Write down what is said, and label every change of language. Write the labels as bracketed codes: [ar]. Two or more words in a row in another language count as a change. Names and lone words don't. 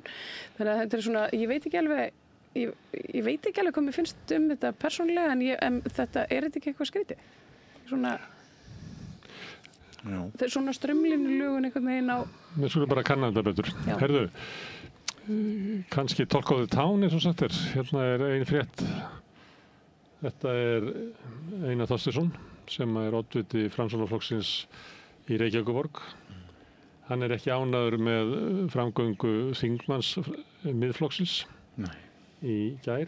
[is] Þannig að þetta svona, ég veit ekki alveg hvað mér finnst þetta persónulega en þetta þetta ekki eitthvað skrítið? Svona strömlínulögun einhvern veginn á... Við skulum bara kanna þetta betur. Herðu, kannski [en] talk of the town [is] eins og sagt hérna ein frétt. Þetta Einar Þorsteinsson sem oddviti Framsóknarflokksins í Reykjavíkurborg. Hann ekki ánægður með framgöngu þingmanns Miðflokksins í gær.